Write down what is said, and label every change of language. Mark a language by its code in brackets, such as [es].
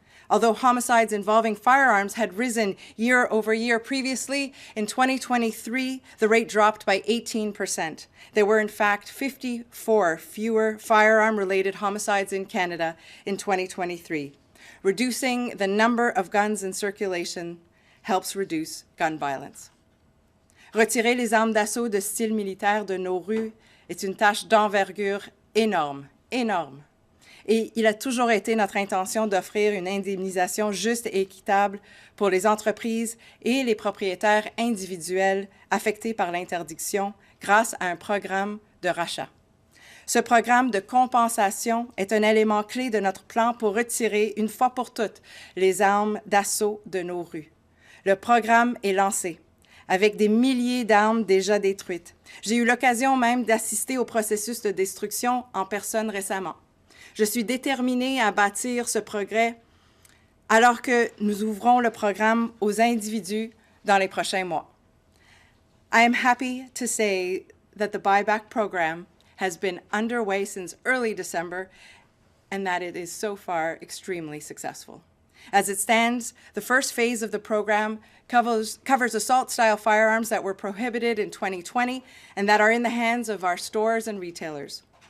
[en] Although homicides involving firearms had risen year over year previously, in 2023, the rate dropped by 18%. There were, in fact, 54 fewer firearm-related homicides in Canada in 2023. Reducing the number of guns in circulation helps reduce gun violence. [fr] Retirer les armes d'assaut de style militaire de nos rues est une tâche d'envergure énorme, énorme. Et il a toujours été notre intention d'offrir une indemnisation juste et équitable pour les entreprises et les propriétaires individuels affectés par l'interdiction grâce à un programme de rachat. Ce programme de compensation est un élément clé de notre plan pour retirer une fois pour toutes les armes d'assaut de nos rues. Le programme est lancé, avec des milliers d'armes déjà détruites. J'ai eu l'occasion même d'assister au processus de destruction en personne récemment. Je suis déterminée à bâtir ce progrès alors que nous ouvrons le programme aux individus dans les prochains mois. [en] I am happy to say that the Buyback program has been underway since early December and that it is so far extremely successful. As it stands, the first phase of the program covers assault-style firearms that were prohibited in 2020 and that are in the hands of our stores and retailers.